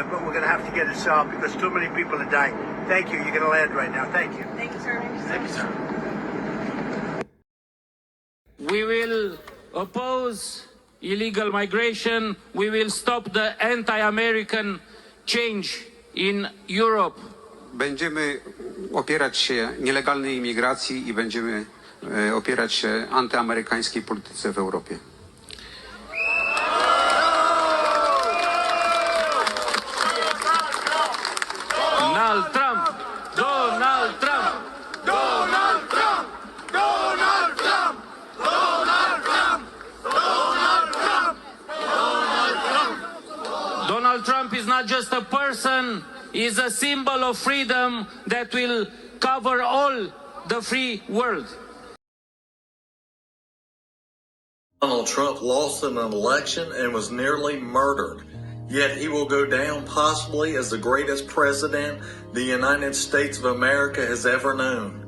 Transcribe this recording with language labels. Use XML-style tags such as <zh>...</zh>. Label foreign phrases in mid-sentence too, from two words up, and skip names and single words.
<en>But we're going to have to get it solved because too many people are dying. Thank you. You're going to land right now. Thank you. Thank you, sir. Thank you, sir. We will oppose illegal migration. We will stop the anti-American change in Europe.</en> <pl>Będziemy opierać się nielegalnej imigracji i będziemy opierać się antyamerykańskiej polityce w Europie.</pl> <en>Donald Trump! Donald Trump! Donald Trump! Donald Trump! Donald Trump! Donald Trump! Donald Trump! Donald Trump is not just a person, he is a symbol of freedom that will cover all the free world. Donald Trump lost in an election and was nearly murdered. Yet he will go down possibly as the greatest president the United States of America has ever known.</en>